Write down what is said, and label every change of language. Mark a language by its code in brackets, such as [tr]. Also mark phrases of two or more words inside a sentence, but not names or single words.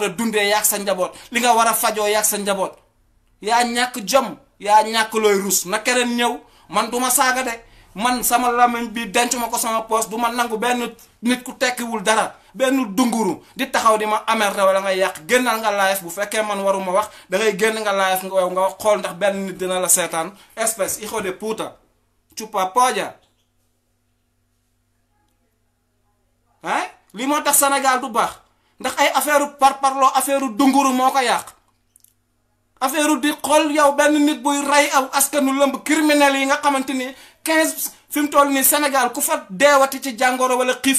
[wo] a dundee yaag sa njaboot li nga war a fajoo yaag sa njaboot yaa ñàkk jom yaa ñàkk looy rus na keneen ñëw man duma saaga de man sama làmmiñ bi denc ma ko sama poos du ma nangu benn nit ku tekkiwul dara benn dunguru di taxaw di ma amerte wala nga yàq génnal nga live bu fekkee man waruma wax dangay génn nga live nga wax xool ndax benn nit dina la seetaan espèce [es] hijo de puta chupa polla [wo] lii moo tax Sénégal du baax ndax ay affaire parparloo affaire dunguru moo ko yàq affaire di xool yow benn nit buy rey aw askanu lëmb criminel yi nga xamante ni 15 fi mu toll nii Sénégal ku fa deewati ci jàngoro wala xiif